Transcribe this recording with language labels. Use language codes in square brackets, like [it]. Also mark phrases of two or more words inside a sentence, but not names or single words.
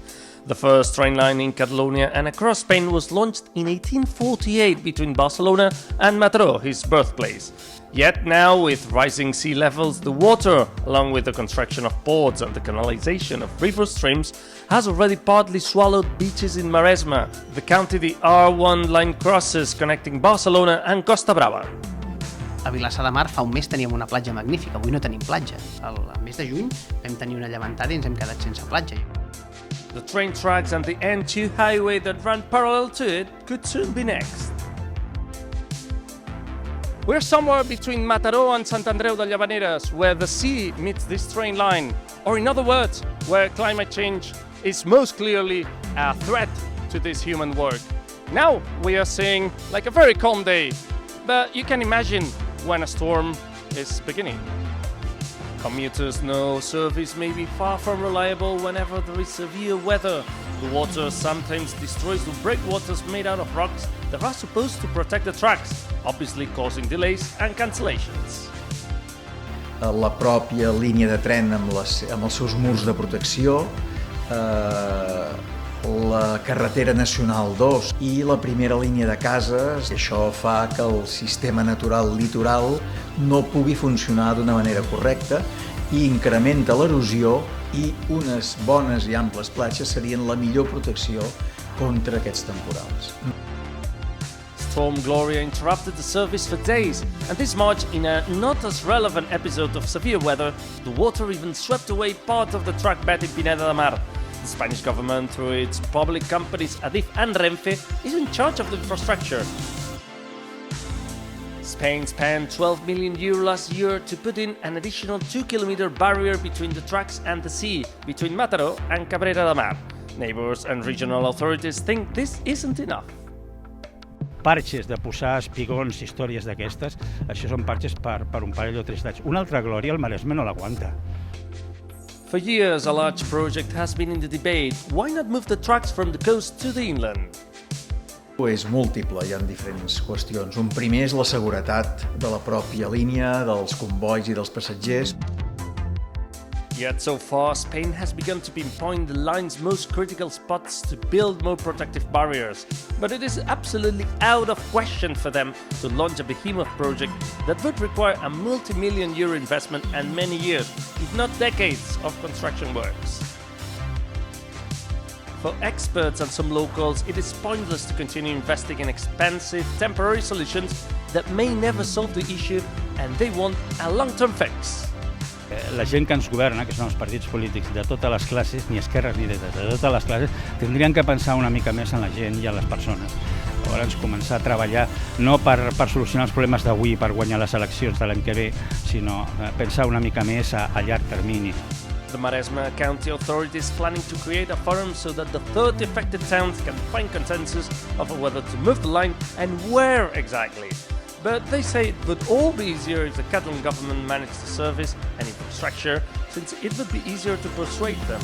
[en] The first train line in Catalonia and across Spain was launched in 1848 between Barcelona and Mataró, his birthplace. Yet now, with rising sea levels, the water, along with the construction of ports and the canalization of river streams, has already partly swallowed beaches in Maresme, the county the R1 line crosses connecting Barcelona and Costa Brava. [ca] A Vilassar de Mar fa un mes teníem una platja magnífica, avui no tenim platja. Al mes de juny vam tenir una llevantada i ens hem quedat sense platja. [en] The train tracks and the N2 highway that run parallel to it could soon be next. We're somewhere between Mataró and Sant Andreu de Llavaneres, where the sea meets this train line, or in other words, where climate change is most clearly a threat to this human work. Now we are seeing like a very calm day, but you can imagine when a storm is beginning. Commuters know service may be far from reliable whenever there is severe weather. The water sometimes destroys the breakwaters made out of rocks that are supposed to protect the tracks, obviously causing delays and cancellations. [ca] La pròpia línia de tren amb els seus murs de protecció, la carretera nacional 2 i la primera línia de cases. Això fa que el sistema natural litoral no pugui funcionar d'una manera correcta i incrementa l'erosió, i unes bones i amples platges serien la millor protecció contra aquests temporals. [en] Storm Gloria interrupted the service for days, and this March, in a not as relevant episode of severe weather, the water even swept away part of the track bed in Pineda de Mar. The Spanish government, through its public companies Adif and Renfe, is in charge of the infrastructure. Spain spent €12 million last year to put in an additional 2-kilometer barrier between the tracks and the sea, between Mataró and Cabrera de Mar. Neighbors and regional authorities think this isn't enough. [ca] Parxes de posar espigons, històries d'aquestes, això són parxes per un parell o 3 d'anys. Una altra glòria, el Maresme no l'aguanta. [en] For years, a large project has been in the debate. Why not move the tracks from the coast to the inland? [ca] És múltiple, hi ha diferents qüestions. Un primer és la seguretat de la pròpia línia, dels combois i dels passatgers. [en] Yet so far, Spain has begun to pinpoint the line's most critical spots to build more protective barriers. But it is absolutely out of question for them to launch a behemoth project that would require a multi-million-euro investment and many years, if not decades, of construction works. For experts and some locals, it is pointless to continue investing in expensive, temporary solutions that may never solve the issue, and they want a long-term fix. [ca] La gent que ens governa, que són els partits polítics de totes les classes, ni esquerres ni dretes, de totes les classes, tindrien que pensar una mica més en la gent i en les persones. Llavors començar a treballar no per solucionar els problemes d'avui, per guanyar les eleccions de l'any que ve, sinó pensar una mica més a llarg termini. [en] The Maresme County Authority is planning to create a forum so that the 30 affected towns can find consensus over whether to move the line and where exactly. But they say it would all be easier if the Catalan government managed the service and infrastructure, since it would be easier to persuade them.